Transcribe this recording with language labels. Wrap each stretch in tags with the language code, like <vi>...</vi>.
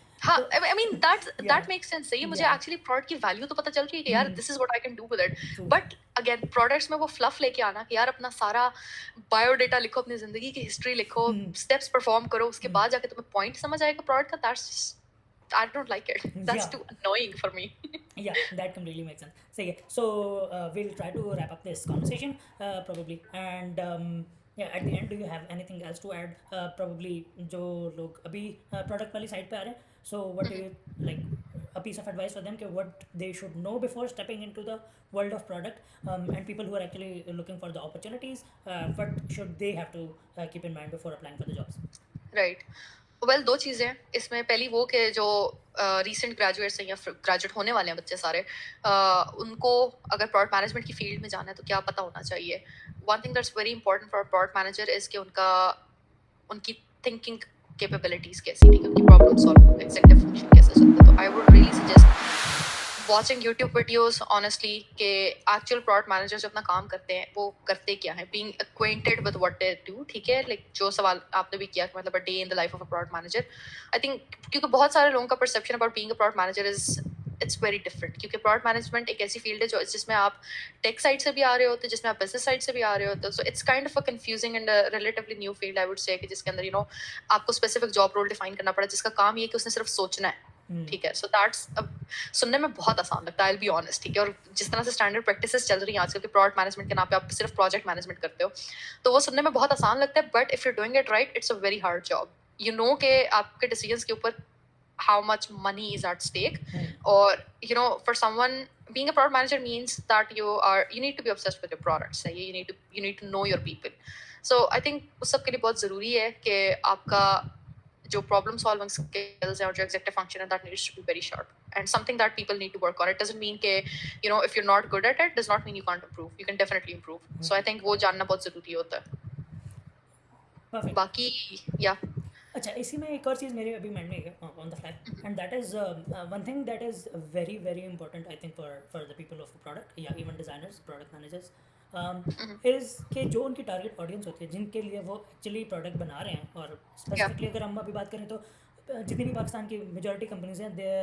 <hi>हाँ,</hi> <en>I mean that makes sense,</en> <hi>सही है. मुझे एक्चुअली प्रोडक्ट की वैल्यू तो पता चल रही है कि यार</hi> <en>this is what I can do with it,</en> <hi>but again products में वो फ्लफ लेके आना कि यार अपना सारा बायोडेटा लिखो, अपनी जिंदगी की हिस्ट्री लिखो, स्टेप्स परफॉर्म करो, उसके बाद जाके तुम्हें पॉइंट समझ आएगा प्रोडक्ट का, that's</hi> <en>I don't like it. That's too annoying for me. Yeah, that completely makes sense. So yeah, so we'll try to wrap up this conversation probably, and yeah, at the end, do you have anything else to add? Probably</en> <hi>जो लोग अभी product वाली side पे आ रहे हैं,</hi> <en>so what do you like a piece of advice for them कि what they should know before stepping into the world of product, and people who are actually looking for the opportunities, what should they have to keep in mind before applying for the jobs?</en> <hi>Right. Well दो चीज़ें हैं इसमें. पहली वो कि जो recent graduates हैं या ग्रेजुएट होने वाले हैं बच्चे सारे, उनको अगर प्रोडक्ट मैनेजमेंट की फील्ड में जाना है तो क्या पता होना चाहिए.</hi> <en>one thing that's very important for product manager is</en> <hi>कि उनकी थिंकिंग कैपेबिलिटीज़ कैसी, ठीक है, उनकी प्रॉब्लम सॉल्विंग, एग्जीक्यूटिव फंक्शन कैसे चलता है. तो</hi> <en>I would really suggest watching YouTube videos honestly</en> <hi>कि एक्चुअल प्रोडक्ट मैनेजर जो अपना काम करते हैं वो करते क्या है,</hi> <en>being acquainted with what they do,</en> <hi>ठीक है. लाइक जो सवाल आपने भी किया कि मतलब</hi> <en>a day in the life of a product manager,</en> <hi>I think क्योंकि बहुत सारे लोगों का perception about being a product manager</hi> <en>it's very different,</en> <hi>क्योंकि प्रोडक्ट मैनेजमेंट एक ऐसी फील्ड है जो जिसमें आप टेक साइड से भी आ रहे होते हैं, जिसमें आप बिजनेस साइड से भी आ रहे होते हैं.</hi> <en>so it's kind of a confusing and relatively new field I would say,</en> <hi>कि जिसके अंदर आपको स्पेसिफिक जॉब रोल डिफाइन करना पड़ा जिसका काम ये है कि उसने सिर्फ सोचना है, ठीक है. सो दैट्स सुनने में बहुत आसान लगता है,</hi> <en>I will be honest,</en> <hi>ठीक है. और जिस तरह से स्टैंडर्ड प्रैक्टिसेस चल रही हैं आजकल के प्रोडक्ट मैनेजमेंट के नाम पे, आप सिर्फ प्रोजेक्ट मैनेजमेंट करते हो, तो वो सुनने में बहुत आसान लगता है,</hi> <en>But if you doing it right it's a very hard job. You know</en> <hi>कि आपके डिसीजंस के ऊपर</hi> <en>how much money is at stake, or for someone being a product manager means that you need to be obsessed with your products, you need to know your people. So I think</en> <hi>उस सब के लिए बहुत ज़रूरी है कि आपका जो problem solving skills है और जो executive function है</hi> <en>that needs to be very sharp, and something that people need to work on. It doesn't mean कि if you're not good at it does not mean you can't improve. You can definitely improve.</en> <hi>So I think वो जानना बहुत ज़रूरी होता है.</hi> <en>Perfect.</en> <hi>बाकी yeah. अच्छा, इसी में एक और चीज़ मेरे अभी माइंड में है</hi> <en>on the fly, and that is one thing that is very very important I think for the people of product</en> <hi>या even designers, product managers, is कि जो उनकी टारगेट ऑडियंस होती है जिनके लिए वो एक्चुअली प्रोडक्ट बना रहे हैं, और स्पेसिफिकली अगर हम अभी बात करें तो जितनी भी पाकिस्तान की मेजॉरिटी कंपनीज हैं,</hi>